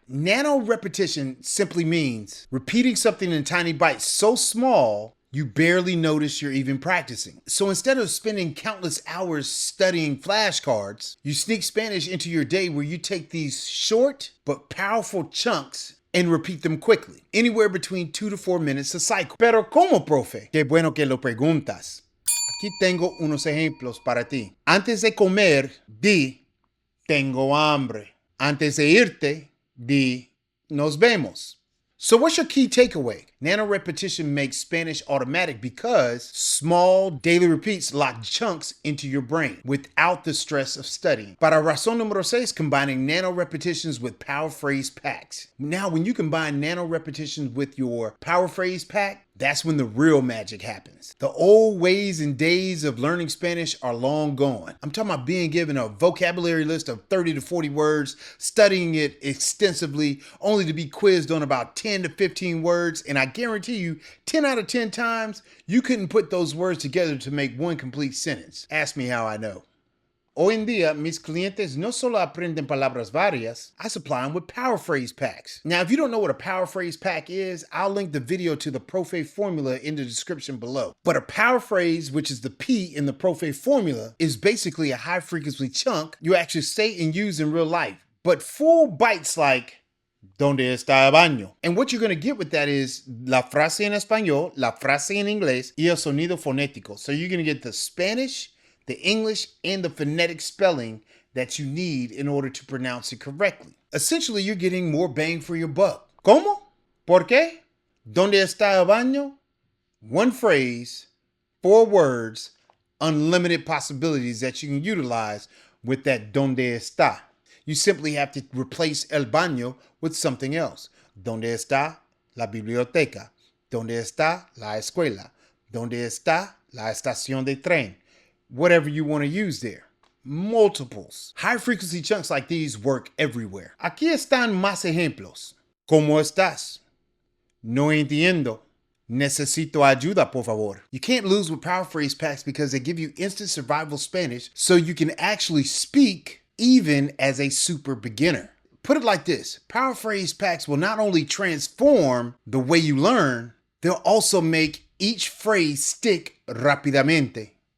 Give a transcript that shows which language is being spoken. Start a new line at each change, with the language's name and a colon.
English: Nano-repetition simply means repeating something in tiny bites so small you barely notice you're even practicing. So instead of spending countless hours studying flashcards, you sneak Spanish into your day where you take these short but powerful chunks and repeat them quickly, anywhere between 2 to 4 minutes a cycle.
Spanish: Pero ¿cómo, profe? Qué bueno que lo preguntas. Aquí tengo unos ejemplos para ti. Antes de comer, di, tengo hambre. Antes de irte, di, nos vemos.
English: So what's your key takeaway? Nano-repetition makes Spanish automatic because small daily repeats lock chunks into your brain without the stress of studying.
Spanish: Para razón número 6,
English: combining nano-repetitions with Powerphrase packs. Now, when you combine nano-repetitions with your Powerphrase pack, that's when the real magic happens. The old ways and days of learning Spanish are long gone. I'm talking about being given a vocabulary list of 30 to 40 words, studying it extensively, only to be quizzed on about 10 to 15 words, and I guarantee you, 10 out of 10 times, you couldn't put those words together to make one complete sentence. Ask me how I know.
Spanish: Hoy en día, mis clientes no solo aprenden palabras varias,
English: I supply them with Powerphrase packs. Now, if you don't know what a Powerphrase pack is, I'll link the video to the Profe formula in the description below. But a Powerphrase, which is the P in the Profe formula, is basically a high-frequency chunk you actually say and use in real life. But full bites like,
Spanish: ¿Dónde está el baño?
English: And what you're going to get with that is
Spanish: la frase en español, la frase en inglés, y el sonido fonético.
English: So you're going to get the Spanish, the English, and the phonetic spelling that you need in order to pronounce it correctly. Essentially, you're getting more bang for your buck.
Spanish: ¿Cómo? ¿Por qué? ¿Dónde está el baño?
English: One phrase, 4 words, unlimited possibilities that you can utilize with that
Spanish: ¿Dónde está?
English: You simply have to replace
Spanish: el baño
English: with something else.
Spanish: ¿Dónde está la biblioteca? ¿Dónde está la escuela? ¿Dónde está la estación de tren?
English: Whatever you want to use there. Multiples. High frequency chunks like these work everywhere.
Spanish: Aquí están más ejemplos. ¿Cómo estás? No entiendo. Necesito ayuda, por favor.
English: You can't lose with Powerphrase packs because they give you instant survival Spanish so you can actually speak even as a super beginner. Put it like this. Powerphrase packs will not only transform the way you learn, they'll also make each phrase stick rápidamente.